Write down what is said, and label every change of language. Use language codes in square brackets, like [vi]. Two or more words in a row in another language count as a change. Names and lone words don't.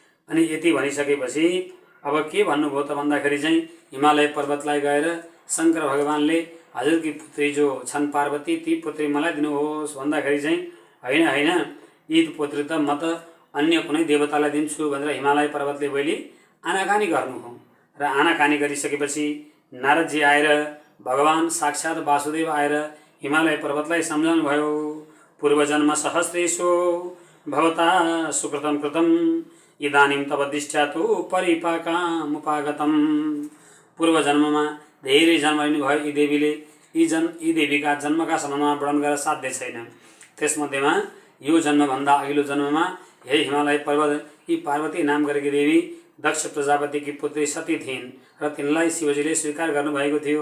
[ne] अनि यति भनिसकेपछि अब के भन्नुभयो त भन्दाखेरि चाहिँ हिमालय पर्वतलाई गएर शङ्कर भगवानले हजुरकी पुत्री जो छन् पार्वती ती पुत्री मलाई दिनुहोस् भन्दाखेरि चाहिँ होइन होइन यी पुत्री त म त अन्य कुनै देवतालाई दिन्छु भनेर हिमालय पर्वतले पहिले आनाकानी गर्नुभयो र आनाकानी गरिसकेपछि नारदजी आएर भगवान साक्षात् वासुदेव आएर हिमालय पर्वतलाई सम्झाउनु भयो। [sa] पूर्वजन्म सहस्रेषु भवता सुकृतं कृतं इदानीं तव दृष्ट्या तु परिपाकमुपागतम्। [ne] पूर्व जन्ममा धेरै जन्म लिनुभयो यी देवीले, यी देवीका जन्मका सम्बन्धमा वर्णन गरेर साध्य छैन। त्यसमध्येमा यो जन्मभन्दा अघिल्लो जन्ममा हे हिमालय पर्वत यी पार्वती नाम गरेकी देवी दक्ष प्रजापतिकी पुत्री सती थिइन् र तिनलाई शिवजीले स्वीकार गर्नुभएको थियो।